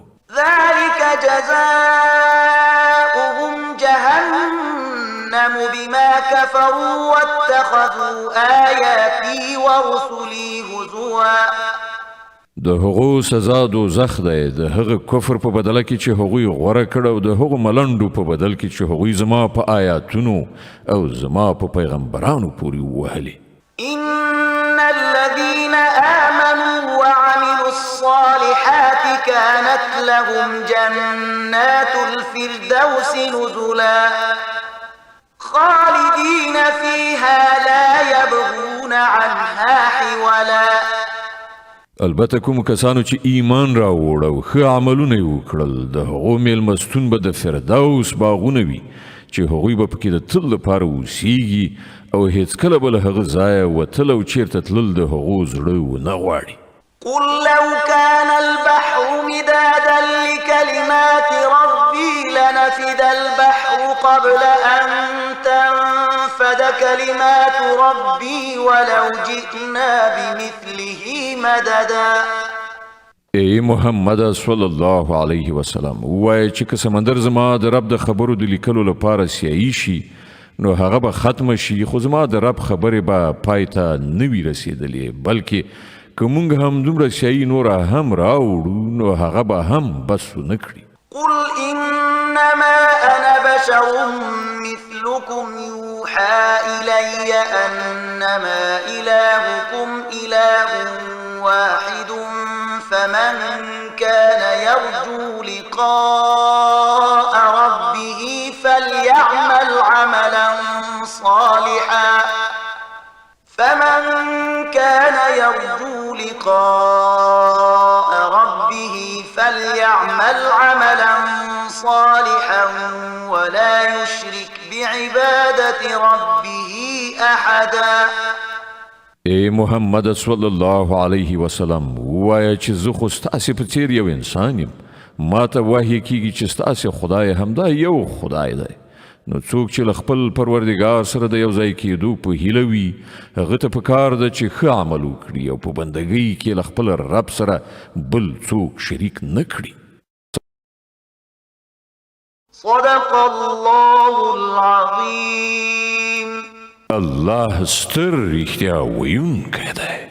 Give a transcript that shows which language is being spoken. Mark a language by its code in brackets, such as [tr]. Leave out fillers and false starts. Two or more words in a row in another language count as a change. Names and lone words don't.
[ar] ذلك جزاؤهم جهنم بما كفروا واتخذوا آياتي ورسلي هزوا [ps] د هغو سزا دوزخ دی د هغه کفر په بدله کې چې هغوی غوره کړ او د هغو ملنډو په بدل کې چې هغوی زما په آیاتونو او زما په پیغمبرانو پورې ووهلې [ar] إن الذين آمنوا وعملوا الصالحات كانت لهم جنات الفردوس نزلا خالدين فيها لا يبغون عنها حولا [ps] البته کوم کسانو چې ایمان راوړ او ښه عملونه یې وکړل د هغو میلمستون به د فردوس باغونه وي چې هغوی به پکې د تل لپاره اوسیږي او هیڅکله به له هغه ځایه وتل او چیرته تلل د هغو زړه ونه غواړي [ar] قل لو كان البحر مدادا لكلمات ربي لنفد البحر قبل أن تنفد كلمات ربي ولو جئنا بمثله مددا [ps] ای محمد [ar] صلی الله علیه وسلم [ps] وایي چې که سمندر زما د رب د خبرو د لیکلو لپاره سیاهي شي نو هغه به ختمه شي خو زما د رب خبرې به پای ته نه وي رسېدلې بلکې که موږ هم دومره سیاهي نوره هم راوړو نو هغه به هم بس ونه کړي [ar] قل إنما أنا بشر مثلكم يوحى إلي أنما إلهكم إله واحد فمن كان يرجو لقاء ربه فليعمل عملا صالحا فمن كان يرجو لقاء ربه فليعمل عملا صالحا ولا يشرك بعبادة ربه أحدا [ps] ای محمد [ar] صلی الله علیه وسلم [ps] وایه چې زه خو ستاسې په څیر یو انسان یم ما ته وحی کیږي چې ستاسې خدای همدا یو خدای دی نو څوک چې له خپل پروردګار سره د یو ځای کېدو په هیله وي هغه ته پکار ده چې ښه عمل وکړي او په بندګۍ کې له خپل رب سره بل څوک شریک نه کړي. [ar] صدق الله العظيم. [ps] الله ستر رښتیا ویونکی دی.